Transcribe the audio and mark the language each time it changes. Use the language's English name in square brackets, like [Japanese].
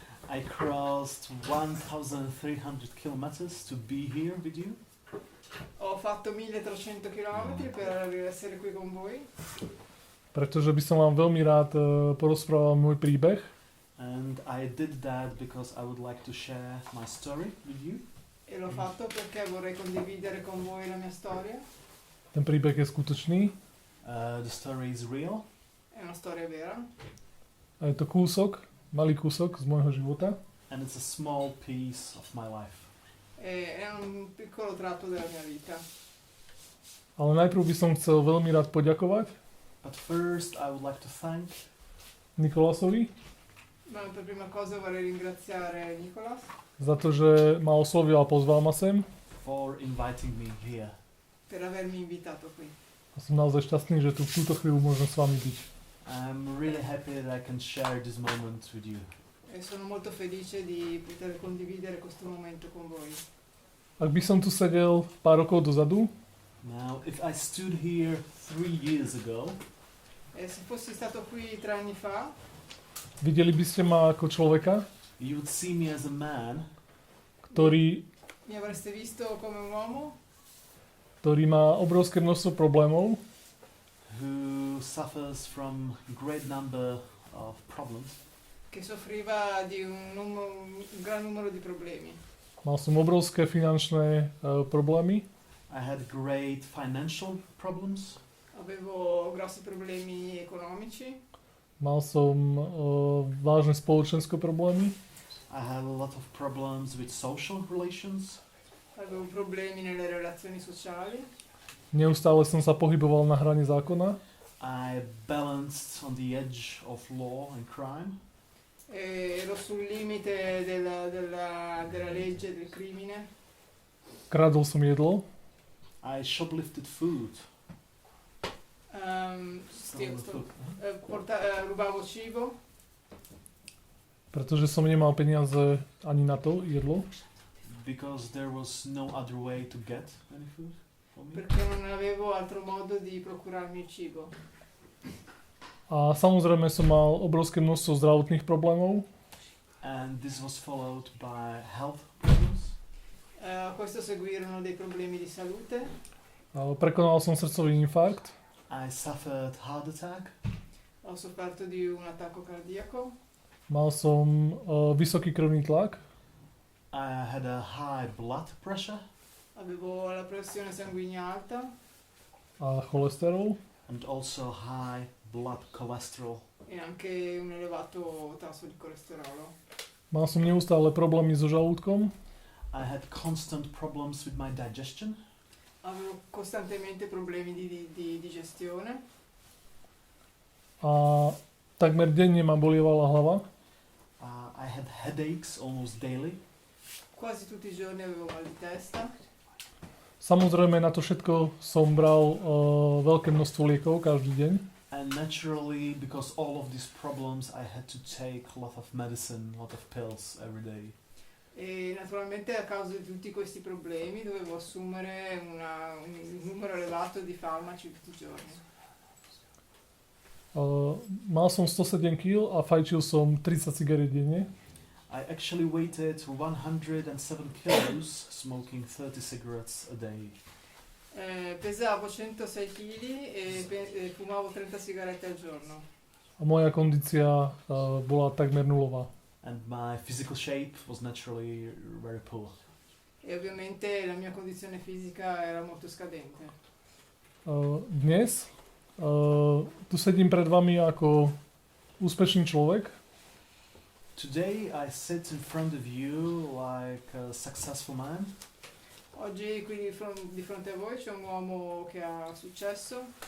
[English] I crossed 1,300 kilometers to be here with you. [Italian] Ho fatto 1300 km per essere qui con voi. [Slovak] Pretože by som vám veľmi rád porozprával môj príbeh. [English] And I did that because I would like to share my story with you. [Italian] E l'ho fatto perché vorrei condividere con voi la mia storia. [Slovak] Ten príbeh je skutočný. [English] The story is real. [Italian] È una storia vera. [Slovak] A je to kúsok, malý kúsok z môjho života. [English] And it's a small piece of my life. [Italian] È un piccolo tratto della mia vita. [Slovak] Ale najprv by som chcel veľmi rád poďakovať [English] But first I would like to thank [Slovak] Nikolasovi [Italian] Ma per prima cosa vorrei ringraziare Nicolas [Slovak] za to, že ma oslovil a pozval ma sem. [English] for inviting me here. [Italian] per avermi invitato qui. [Slovak] A som naozaj šťastný, že tu v túto chvíľu môžem s vami byť. [English] I'm really happy that I can share this moment with you. [Italian] E sono molto felice di poter condividere questo momento con voi. [Slovak] Ak by som tu sedel pár rokov dozadu, [English] Now, if I stood here 3 years ago, [Italian] E se fossi stato qui 3 anni fa, [Slovak] videli by ste ma ako človeka, [English] you would see me as a man [Slovak] ktorý [Italian] mi avreste visto come un uomo [Slovak] má obrovské množstvo problémov, [English] who suffers from a great number of problems. [Italian] che soffriva di un gran numero di problemi. [Slovak] mal som obrovské finančné problémy, [English] I had great financial problems. [Italian] Avevo grossi problemi economici, [Slovak] mal som vážne spoločenské problémy, [English] I had a lot of problems with social relations. [Italian] avevo problemi nelle relazioni sociali, [Slovak] neustále som sa pohyboval na hrane zákona, [English] I balanced on the edge of law and crime. [Italian] ero sul limite della legge, del crimine, [Slovak] kradol som jedlo, [English] I shoplifted food. Stole food. [Italian] Rubavo cibo, [Slovak] pretože som nemal peniaze ani na to jedlo. [English] Because there was no other way to get any food for me. [Italian] perché non avevo altro modo di procurarmi il cibo. [Slovak] A samozrejme som mal obrovské množstvo zdravotných problémov. [English] And this was followed by health problems. [Italian] A questo seguirono dei problemi di salute. [Slovak] Prekonal som srdcový infarkt. [English] I suffered heart attack. [Italian] Ho sofferto di un attacco cardiaco. [Slovak] Mal som vysoký krvný tlak. [English] I had a high blood pressure [Italian] Avevo la pressione sanguigna alta [Slovak] A cholesterol. [English] and also high blood cholesterol. [Italian] e anche un elevato tasso di colesterolo. [Slovak] Mal som neustále problémy so žalúdkom. [English] I had constant problems with my digestion. [Italian] Avevo costantemente problemi di digestione. [Slovak] A takmer denne ma bolievala hlava. [English] I had headaches almost daily. [Italian] Quasi tutti i giorni avevo mal di testa. [Slovak] Samozrejme na to všetko som bral veľké množstvo liekov každý deň. [English] And naturally, because all of these problems, I had to take a lot of medicine, a lot of pills every day. [Italian] E naturalmente a causa di tutti questi problemi dovevo assumere un numero elevato di farmaci tutti i giorni. [Slovak] Mal som 107 kg a fajčil som 30 cigariet denne. [English] I actually weighted 107 kilos, smoking 30 cigarettes a day. [Italian] Pesavo 106 kg e fumavo 30 sigarette al giorno. [Slovak] A moja kondícia bola takmer nulová. [English] And my physical shape was naturally very poor. [Italian] E ovviamente la mia condizione fisica era molto scadente. [Slovak] Dnes tu sedím pred vami ako úspešný človek. [English] Today I sit in front of you like a successful man. [Italian] Oggi qui di fronte a voi c'è un uomo che ha successo.